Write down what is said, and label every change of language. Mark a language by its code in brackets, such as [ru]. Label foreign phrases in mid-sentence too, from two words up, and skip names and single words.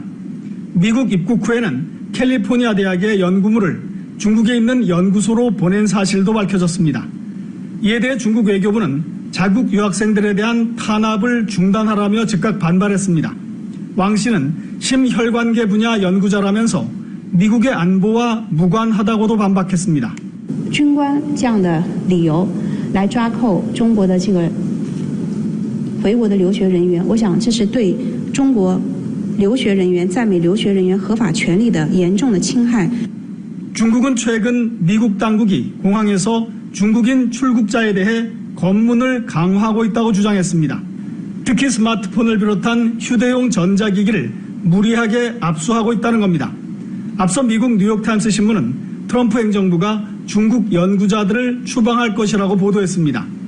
[ko] 미국 입국 후에는 캘리포니아 대학의 연구물을 중국에 있는 연구소로 보낸 사실도 밝혀졌습니다. 이에 대해 중국 외교부는 자국 유학생들에 대한 탄압을 중단하라며 즉각 반발했습니다. 왕 씨는 심혈관계 분야 연구자라면서 미국의 안보와 무관하다고도 반박했습니다. [zh] 军官这样的理由来抓扣中国的这个回国的留学人员，我想这是对中国留学人员在美留学人员合法权利的严重的侵害。 [ko] 중국은 최근 미국 당국이 공항에서 중국인 출국자에 대해 검문을 강화하고 있다고 주장했습니다. 특히 스마트폰을 비롯한 휴대용 전자기기를 무리하게 압수하고 있다는 겁니다. 앞서 미국 뉴욕타임스 신문은 트럼프 행정부가 중국 연구자들을 추방할 것이라고 보도했습니다.